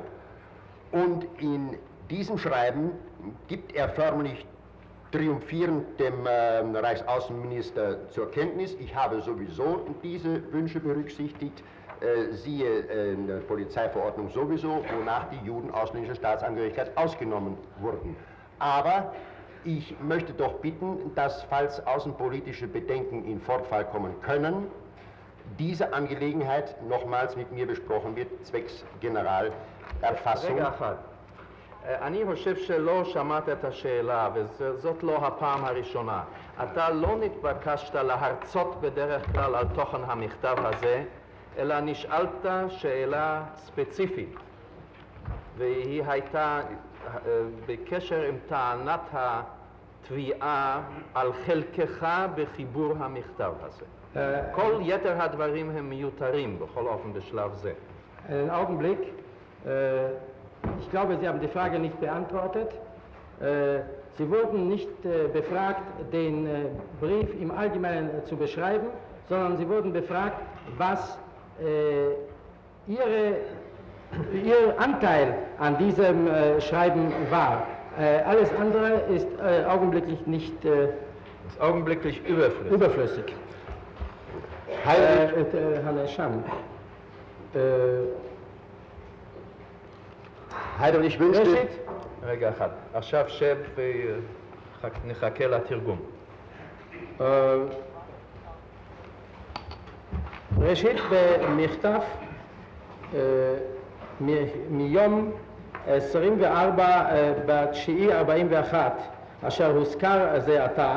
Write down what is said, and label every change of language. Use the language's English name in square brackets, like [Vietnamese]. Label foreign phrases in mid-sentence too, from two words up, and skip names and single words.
[German] Und in diesem Schreiben gibt er förmlich triumphierend dem Reichsaußenminister zur Kenntnis, ich habe sowieso diese Wünsche berücksichtigt, siehe in der Polizeiverordnung sowieso, wonach die Juden ausländischer Staatsangehörigkeit ausgenommen wurden. Aber ich möchte doch bitten, dass, falls außenpolitische Bedenken in Fortfall kommen können, diese Angelegenheit nochmals mit mir besprochen wird, zwecks Generalerfassung. [Hebrew] רגע אחד. אני חושב שלא שמעת את השאלה, וזאת לא הפעם הראשונה. אתה לא נתבקשת להרצות בדרך כלל על תוכן המכתב הזה, אלא נשאלת שאלה ספציפית, והיא הייתה בקשר עם טענת התביעה על חלקך בחיבור המכתב הזה. כל יתר הדברים הם מיותרים בכל אופן בשלב זה. [German] Einen Augenblick. Ich glaube, Sie haben die Frage nicht beantwortet. Sie wurden nicht befragt, den Brief im Allgemeinen zu beschreiben, sondern Sie wurden befragt, was Ihr Anteil an diesem Schreiben war. Alles andere ist augenblicklich nicht ist augenblicklich überflüssig. Herr Nescham. Heydrich wünschte... [Hebrew] רגע אחד, עכשיו שב ונחכה לתרגום. ראשית, במכתב מיום 24/9/41, אשר הוזכר זה עתה,